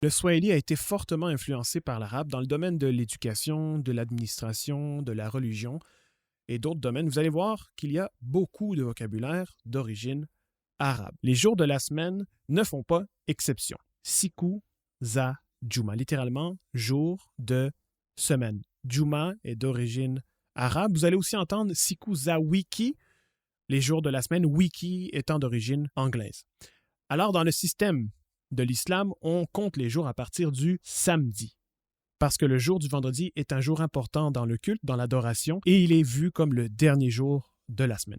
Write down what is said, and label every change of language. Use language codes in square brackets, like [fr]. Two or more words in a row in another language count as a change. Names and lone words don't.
[fr] Le swahili a été fortement influencé par l'arabe dans le domaine de l'éducation, de l'administration, de la religion et d'autres domaines. Vous allez voir qu'il y a beaucoup de vocabulaire d'origine arabe. Les jours de la semaine ne font pas exception. [sw] Siku za Juma, [fr] littéralement jour de semaine. Juma est d'origine arabe. Vous allez aussi entendre [sw] Siku za wiki, [fr] les jours de la semaine, wiki étant d'origine anglaise. Alors, dans le système de l'islam, on compte les jours à partir du samedi, parce que le jour du vendredi est un jour important dans le culte, dans l'adoration, et il est vu comme le dernier jour de la semaine.